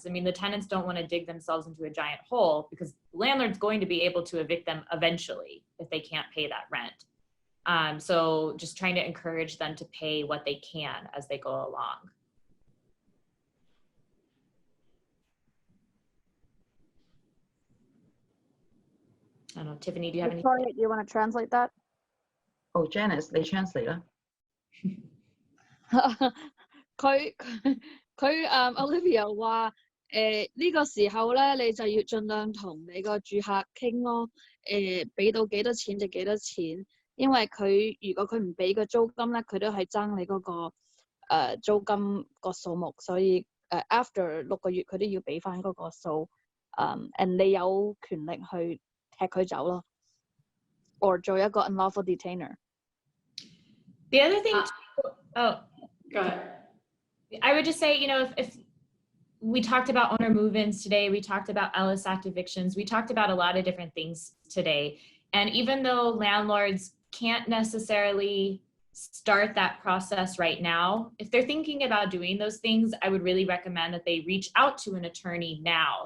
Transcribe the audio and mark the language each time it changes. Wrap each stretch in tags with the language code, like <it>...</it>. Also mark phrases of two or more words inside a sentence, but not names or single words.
<en>I mean, the tenants don't want to dig themselves into a giant hole because the landlord's going to be able to evict them eventually if they can't pay that rent. So just trying to encourage them to pay what they can as they go along. I don't know, Tiffany, do you have any? Victoria, do you want to translate that?</en> <yue>Oh, Janice， 你 translate 啦。佢Olivia 話呢個時候咧，你就要盡量同你個住客傾咯，俾到幾多錢就幾多錢。因為如果佢唔俾個租金咧，佢都係爭你嗰個租金個數目，所以after 6個月佢都要俾翻嗰個數，and 你有權力去踢佢走咯，or 做一個</yue> <en>unlawful detainer。 The other thing, go ahead. I would just say, you know, if we talked about owner move-ins today, we talked about Ellis Act evictions, we talked about a lot of different things today, and even though landlords can't necessarily start that process right now, if they're thinking about doing those things, I would really recommend that they reach out to an attorney now.</en>